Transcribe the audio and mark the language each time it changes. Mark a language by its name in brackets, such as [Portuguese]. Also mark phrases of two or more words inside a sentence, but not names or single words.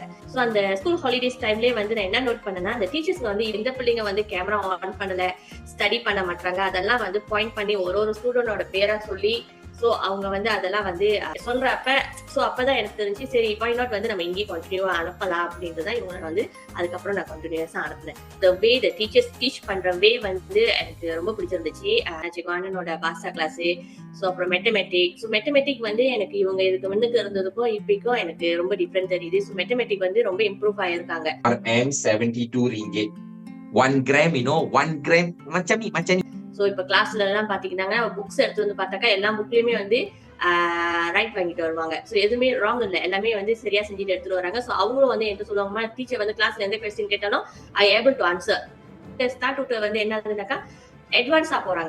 [Tamil] ஸோ அந்த [English] school holidays [Tamil] டைம்லேயே வந்து நான் என்ன நோட் பண்ணேன்னா, அந்த டீச்சர்ஸ்க்கு வந்து எந்த பிள்ளைங்க வந்து [English] camera on [Tamil] பண்ணல, ஸ்டடி பண்ண மாட்டாங்க, அதெல்லாம் வந்து பாயிண்ட் பண்ணி ஒரு ஸ்டூடெண்டோட பேரா சொல்லி ஸோ அவங்க வந்து அதெல்லாம் வந்து சொல்றப்ப ஸோ அப்பதான் எனக்கு தெரிஞ்சு சரி [English] why not [Tamil] வந்து நம்ம இங்கேயும் கண்டினியூவா அனுப்பலாம் அப்படின்றதான் இவங்க வந்து அதுக்கப்புறம் நான் கண்டினியூஸா அனுப்புனேன். [English] the way the teachers teach [Tamil] பண்ற வே வந்து எனக்கு ரொம்ப பிடிச்சிருந்துச்சு. ஜெகானனோட பாஷா கிளாஸ், ஸோ அப்புறம் மெத்தமெட்டிக். ஸோ மெத்தமெட்டிக் வந்து எனக்கு இவங்க இதுக்கு முன்னுக்கு இருந்ததுக்கும் இப்போக்கும் எனக்கு ரொம்ப டிஃப்ரெண்ட் தெரியுது. ஸோ மெத்தமெட்டிக் வந்து ரொம்ப இம்ப்ரூவ் ஆயிருக்காங்க. [Malay] RM72 ringgit 1 gram, 1 gram macam ni. [Tamil] ஸோ இப்போ கிளாஸ்ல எல்லாம் பாத்தீங்கன்னா புக்ஸ் எடுத்து வந்து பார்த்தாக்கா எல்லா புக்லயுமே வந்து ரைட் வாங்கிட்டு வருவாங்க. ஸோ எதுவுமே ராங் இல்லை, எல்லாமே வந்து சரியா செஞ்சுட்டு எடுத்துட்டு வராங்க. ஸோ அவங்களும் வந்து என்ன சொல்லுவாங்க, டீச்சர் வந்து கிளாஸ்ல எந்த கொஸ்டின் கேட்டாலும் [English] I able to answer. start out [Tamil] வந்து என்ன ஆகுதுனாக்கா அட்வான்ஸா போறாங்க.